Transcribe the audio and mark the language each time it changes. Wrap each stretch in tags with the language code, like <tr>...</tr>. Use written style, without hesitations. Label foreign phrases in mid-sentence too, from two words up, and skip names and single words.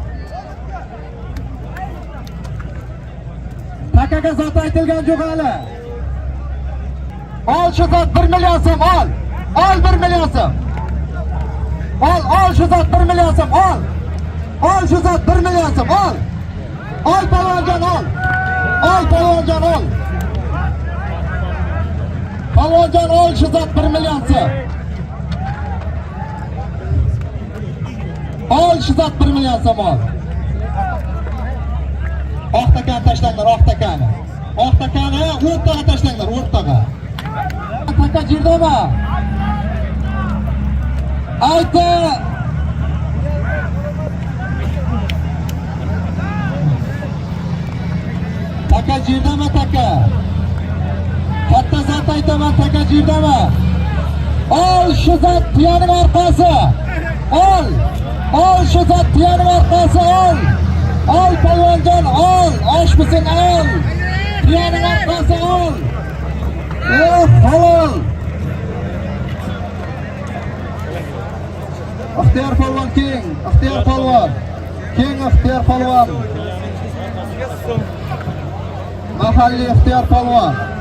<uz>Takaga zot aytilgan yo'q hali. Ol shu zot 1 million so'm ol. Ol 1 million so'm. Ol shu zot 1 million so'm ol. Ol shu zot 1 million so'm ol. Ol palvonjon ol. Ol palvonjon ol. Palvonjon ol shu zot 1 million so'm. Ol shu zot 1 million so'm ol. Oq takani tashlanglar, oq takani. Oq takani o'rtaga tashlanglar, o'rtaga. Taka jirdami? Ayta. Taka jirdami taka? Katta zot aytaman, taka jirdami? Ol shu zot tuyaning orqasi. Ol. Ol shu zot tuyaning orqasi ol. Ol palvonjon ol. Osh misin ol. Tuyaning orqasi ol. Halol. Ixtiyor polvon keng, ixtiyor polvon. Keng ixtiyor polvon. Mahalliy ixtiyor polvon.</uz>